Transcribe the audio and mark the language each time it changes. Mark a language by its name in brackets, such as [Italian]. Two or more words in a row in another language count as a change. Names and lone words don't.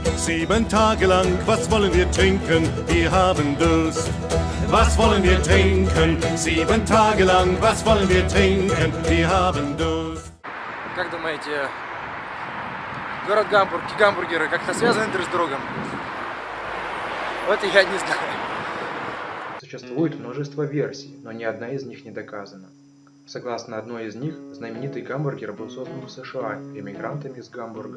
[German] 7 Tage lang, was wollen wir trinken? Wir haben Durst. Was wollen wir trinken? 7 Tage lang, was wollen wir trinken? Wir haben Durst. [Russian] Как думаете, город Гамбург и гамбургеры как-то связаны друг с другом? Вот и я не знаю. Существует множество версий, но ни одна из них не доказана. Согласно одной из них, знаменитый гамбургер был создан в США эмигрантами из Гамбурга.